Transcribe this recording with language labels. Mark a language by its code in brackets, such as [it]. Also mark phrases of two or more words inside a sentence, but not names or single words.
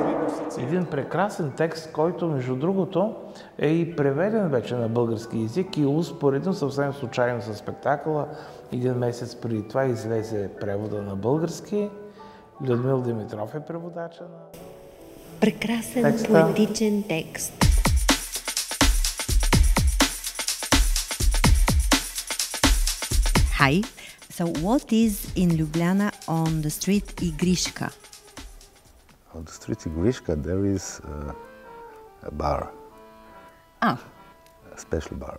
[bg] Един прекрасен текст, който, между другото, е и преведен вече на български език и успоредно съвсем случайно със спектакъла. Един месец преди това излезе превода на български. Людмил Димитров е преводача на прекрасен текста. Поетичен текст. [en] Hi. So what is in Ljubljana on the street Igriška? On the street Igriška there is a bar. A special bar.